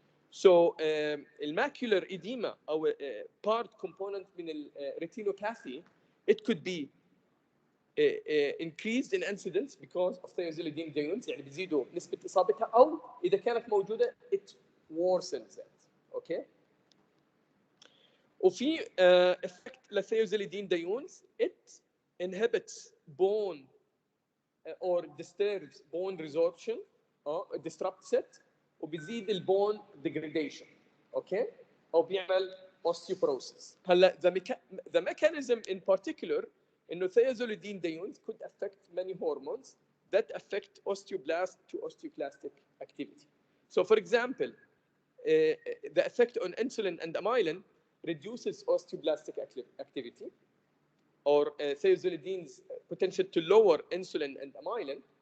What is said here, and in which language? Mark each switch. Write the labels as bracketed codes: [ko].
[en] So الماcular edema أو part component من retinopathy, it could be increased in incidence because of thiazolidine diones, [ar] يعني بيزيدوا نسبة إصابتها، أو إذا كانت موجودة [en] it worsens it. Okay. وفي effect للثيازوليدين diones, it inhibits bone or disturbs bone resorption, disrupts it, [ar] وبيزيد البون [en] degradation. Okay. [ar] أو بيعمل osteoporosis. [en] هلا the mechanism in particular إنه thiazolidine diones could affect many hormones that affect osteoblast to osteoclastic activity. So, for example, the effect on insulin and amylin reduces osteoblastic activity, or thiazolidine's potential to lower insulin and amylin.